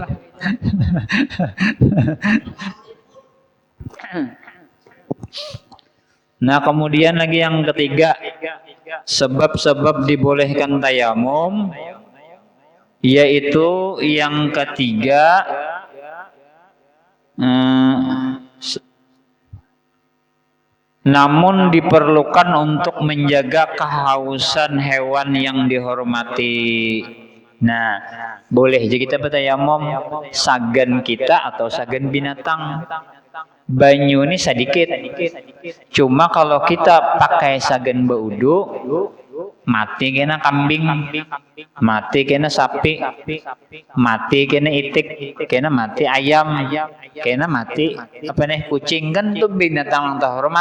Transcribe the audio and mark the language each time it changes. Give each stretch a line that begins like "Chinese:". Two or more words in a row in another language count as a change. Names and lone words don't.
Indonesian: Nah, kemudian lagi yang ketiga, sebab-sebab dibolehkan tayamum, yaitu yang ketiga namun diperlukan untuk menjaga kehausan hewan yang dihormati.
Banjar: Nah, boleh jadi kita bertayamum sagan kita atau sagan binatang. Banyu ini sedikit. Cuma kalau kita pakai sagan baudu, mati kena kambing, mati kena sapi, mati kena itik, kena mati ayam, kena mati apa nih kucing, kan tuh binatang yang terhormat.